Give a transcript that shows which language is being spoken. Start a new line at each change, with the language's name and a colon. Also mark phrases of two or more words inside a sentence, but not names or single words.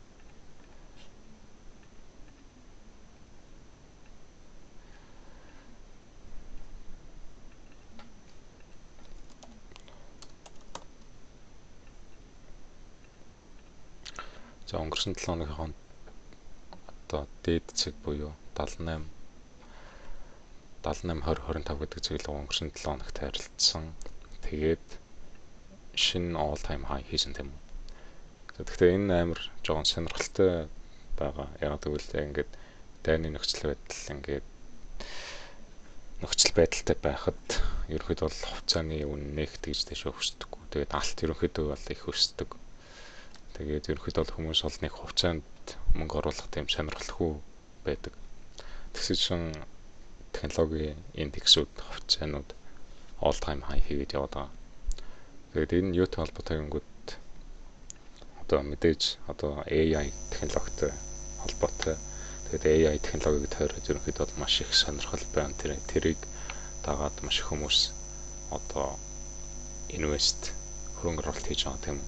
Mongolian: За өнгөрсөн 7 хоногийн одоо дээд цэг буюу 78-20-25 гэдэг цэглэл өнгөрсөн 7 хоногт харилцсан. Тэгээд шинэ
English: all time high
Mongolian: хийсэн тийм үү. Тэгэхээр энэ амар жоохон сонирхолтой байгаа. Яг тэгвэл ингээд дайны нөхцөл байдалтай байхад ерөнхийдөө бол хувьцааны үн нэх тэгж дэше өсдөггүй. Тэгээд алт ерөнхийдөө бол их өсдөг. Тэгээд ерөнхийдөө бол хүмүүс бол нэг хувьцаанд мөнгө оруулах тийм сонирхолтой байдаг. Тэгсэн технологийн индексүүд хувьцаанууд
English: all time high
Mongolian: хийгээд яваад байгаа. Тэгээд энэ юутай холбоотой юмгууд одоо мэдээж одоо AI технологитой холбоотой. Тэгээд AI технологиг тойроод ерөнхийдөө маш их сонирхол байна. Тэрийг дагаад маш их хүмүүс одоо инвест хөрөнгө оруулалт хийж байгаа тийм үү.